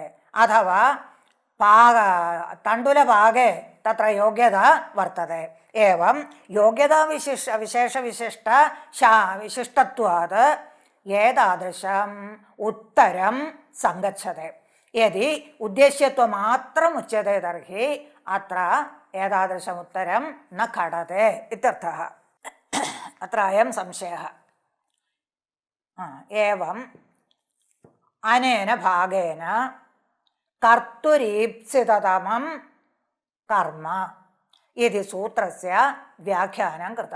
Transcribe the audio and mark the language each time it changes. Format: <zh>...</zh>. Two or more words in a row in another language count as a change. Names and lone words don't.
<sa>अथवा तण्डुलपाके तत्र योग्यता वर्तते. एवं योग्यताविशेषविशिष्टत्वात् एतादृशम् उत्तरं सङ्गच्छते. യദി ഉദ്ദേശ്യത്വമാത്രം ഉച്യത്തെ തർഹി അത്ര ഏതാദൃശമുത്തരം ന ഘടത്തെ ഇത്യർത്ഥഃ. അത്ര അയം സംശയഃ. ഏവം അനേന ഭാഗേന കർത്തുരീപ്സിതതമം കർമ്മ ഇതി സൂത്രസ്യ വ്യാഖ്യാനം കൃതം.</sa>